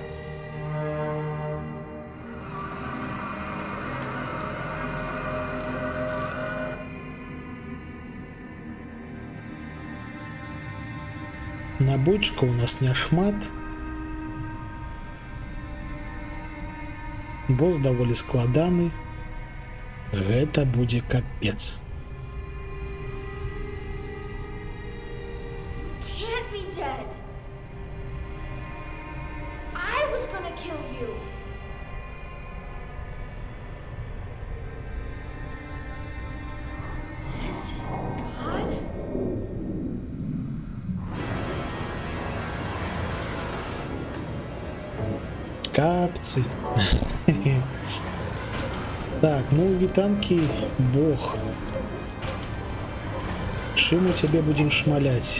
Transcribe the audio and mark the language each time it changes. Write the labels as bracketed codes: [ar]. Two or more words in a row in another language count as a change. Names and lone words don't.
[be] Набойчика у нас няшмат. Босс даволі складаны. Гэта будзе капец. [en] Can't be dead. I was gonna kill you. This is God? [be] Капцы. Так, ну вітанкі, бог. Чым у цябе будзем шмаляць?